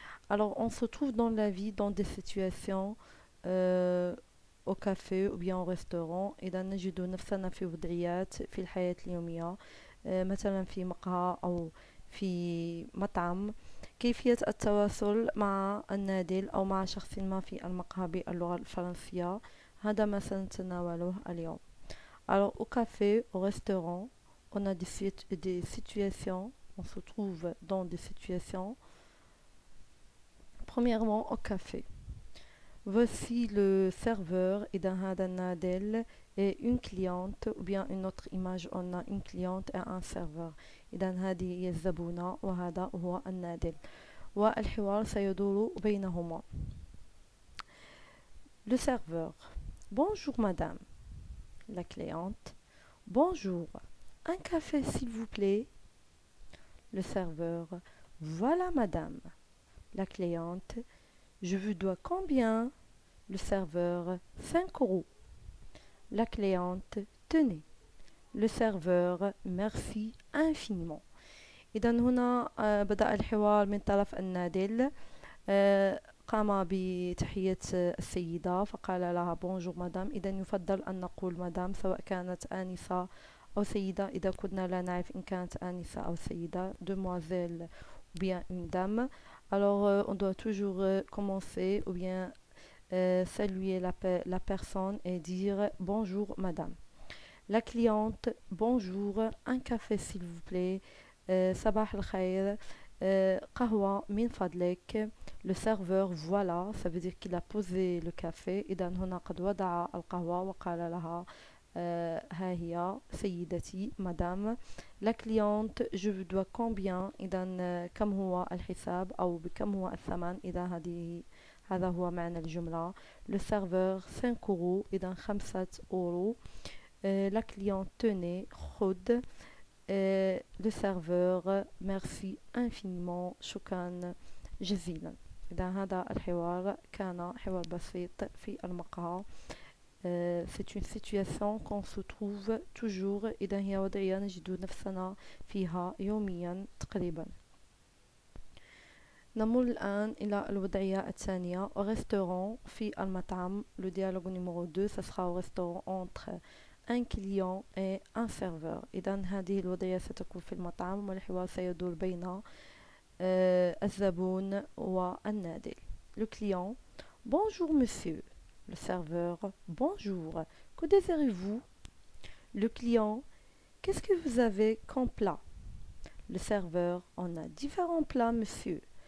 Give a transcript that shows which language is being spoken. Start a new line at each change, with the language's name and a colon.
French: Alors on se trouve dans la vie dans des situations au café ou bien au restaurant.
Arabic: إذا نجد نفسنا في وضعيات في الحياة اليومية، مثلا في مقهى أو في مطعم. كيفية التواصل مع النادل أو مع شخص ما في المقهى باللغة الفرنسية، هذا ما سنتناوله اليوم.
French: Alors au café, au restaurant, on a des situations, on se trouve dans des situations. Premièrement, au café. Voici le serveur et dans
Arabic: هذا النادل
French: et une cliente ou bien une autre image on a une cliente et un serveur.
Arabic: إذا هذه هي الزبونة وهذا هو النادل والحوار سيدور بينهما.
French: Le serveur: Bonjour madame. La cliente: Bonjour, un café s'il vous plaît. Le serveur: Voilà madame. La cliente: Je vous dois combien? Le serveur: 5 €. La cliente: Tenez. Le serveur: Merci infiniment.
Arabic: إذا هنا بدأ الحوار من طرف النادل. قام بتحية السيدة فقال لها
French: بونجور مدام.
Arabic: إذا يفضل أن نقول مدام سواء كانت آنسة أو سيدة. إذا كنا لا نعرف إن كانت آنسة أو سيدة,
French: demoiselle ou bien une dame, alors on doit toujours commencer ou bien saluer la personne et dire bonjour madame. La cliente: Bonjour, un café s'il vous plaît.
Arabic: صباح الخير, قهوة من فضلك.
French: Le serveur: Voilà, ça veut dire qu'il a posé le café.
Arabic: إذا هنا قد وضع القهوة وقال لها ها هي سيدتي مدام.
French: La cliente: Je vous dois combien.
Arabic: إذا كم هو الحساب أو بكم هو الثمن. إذا هذا هو معنى الجملة.
French: Le serveur: 5 €.
Arabic: إذا 5 €.
French: La cliente: Tenez,
Arabic: خذ.
French: Le serveur: Merci infiniment,
Arabic: شكرا جزيلا. إذا هذا الحوار كان حوار بسيط في المقهى.
French: C'est une situation qu'on se trouve toujours.
Arabic: إذا هي وضعية نجد نفسنا فيها يوميا تقريبا. نمر الآن إلى الوضعية الثانية
French: au restaurant
Arabic: في المطعم.
French: Le dialogue numéro 2 ce sera au restaurant entre un client et un serveur.
Arabic: إذا هذه الوضعية ستكون في المطعم والحوار سيدور بين الزبون والنادل.
French: Le client: Bonjour monsieur. Le serveur: Bonjour, que désirez-vous? Le client: Qu'est-ce que vous avez comme plat? Le serveur: On a différents plats monsieur.